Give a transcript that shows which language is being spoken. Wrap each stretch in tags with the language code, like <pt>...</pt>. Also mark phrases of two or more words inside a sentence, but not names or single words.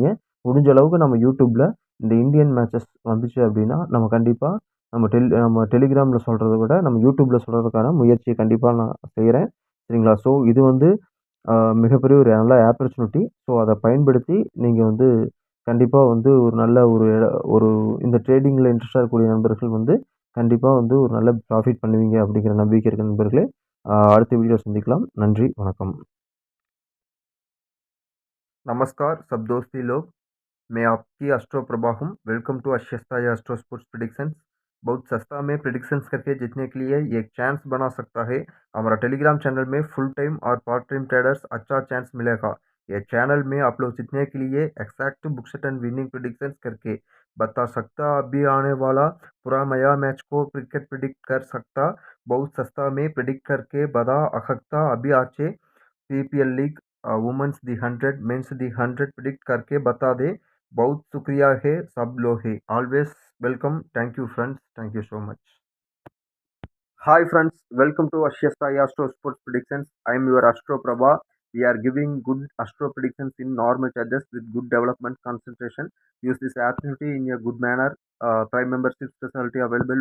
<ta>முடிஞ்ச அளவுக்கு நம்ம YouTubeல இந்த</ta> <en>Indian matches</en> <ta>வந்துச்சு அப்படின்னா, நம்ம கண்டிப்பா நம்ம டெலிகிராம்ல சொல்றத விட, நம்ம YouTubeல சொல்றதுக்கான முயற்சிய கண்டிப்பா நான் செய்றேன். சரிங்களா? ஸோ இது வந்து அ மிகப்பெரிய ஒரு நல்ல ஆப்பர்ச்சுனிட்டி. ஸோ அத பயன்படுத்தி நீங்க வந்து கண்டிப்பா வந்து ஒரு நல்ல ஒரு இந்த ட்ரேடிங்ல இன்ட்ரெஸ்ட்டா இருக்கக்கூடிய நண்பர்கள் வந்து கண்டிப்பா வந்து ஒரு நல்ல ப்ராஃபிட் பண்ணுவீங்க அப்படிங்கிற நம்பிக்கை இருக்க நண்பர்களே. அடுத்த வீடியோல சந்திக்கலாம். நன்றி வணக்கம்।</ta> <hi>नमस्कार सब दोस्ती लोग, मैं आपकी एस्ट्रो प्रभा हूँ।</hi> <en>welcome to</en> <hi>अश्यस्ता या</hi> <en>astro sports predictions.</en> <hi>बहुत सस्ता में प्रेडिक्शंस करके जीतने के लिए एक चांस बना सकता है। हमारा टेलीग्राम चैनल में</hi> <en>full time</en> <hi>और</hi> <en>part time traders</en> <hi>अच्छा चांस मिलेगा। ये चैनल में आप लोग जीतने के लिए</hi> <en>exact book set and winning predictions</en> <hi>करके बता सकता। अभी आने वाला पूरा नया मैच को क्रिकेट प्रिडिक्ट कर सकता। बहुत सस्ता में प्रिडिक्ट करके बता सकता। अभी आचे पीपीएल लीग, वुमेन्स दी 100, मेंस दी 100 प्रिडिक्ट करके बता दे। बहुत शुक्रिया है सब लोग है।</hi> <en>always welcome. thank you friends, thank you so much. Hi friends, welcome to Ashyasta Astro Sports Predictions. I am your Astro Prabha. We are giving good astro predictions in normal charges with good development concentration. Use this opportunity in a good manner. Prime membership facility available.</en>